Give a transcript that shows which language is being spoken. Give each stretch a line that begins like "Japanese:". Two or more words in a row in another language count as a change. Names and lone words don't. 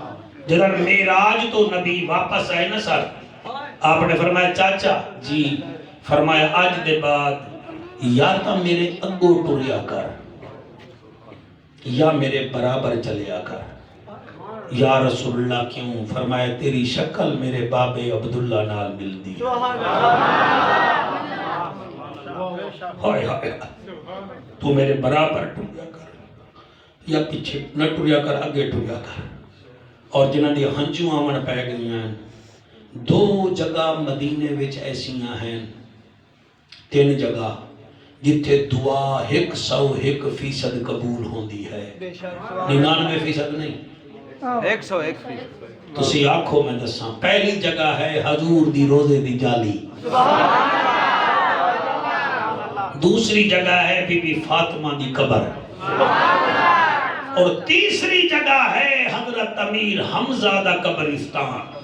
Punjabi: جدر میراج تو نبی واپس آئے نا سر آپ نے فرمایا چاچا جی فرمایا آج دے بعد یا تا میرے اگو ٹریا کر یا میرے برابر چلیا کر
Arabic: یا رسول اللہ
Punjabi: کیوں؟ فرمایا تیری شکل میرے بابے عبداللہ نال ملدی ہے۔ ہائے ہائے تو میرے برابر ٹریا کر یا پیچھے نہ ٹریا کر، اگے ٹریا کر۔ اور جنہاں دی ہنجوں آمن پہ گئی ہیں، دو جگہ مدینے وچ ایسیاں ہیں، 3 جگہ جتھے دعا 101% قبول ہوندی ہے، 99% نہیں، 101%۔ تسی آنکھو میں دساں۔ پہلی جگہ ہے حضور دی روزے دی جالی، دوسری جگہ ہے بی بی فاطمہ دی قبر، اور تیسری جگہ ہے حضرت امیر حمزہ دا قبرستان۔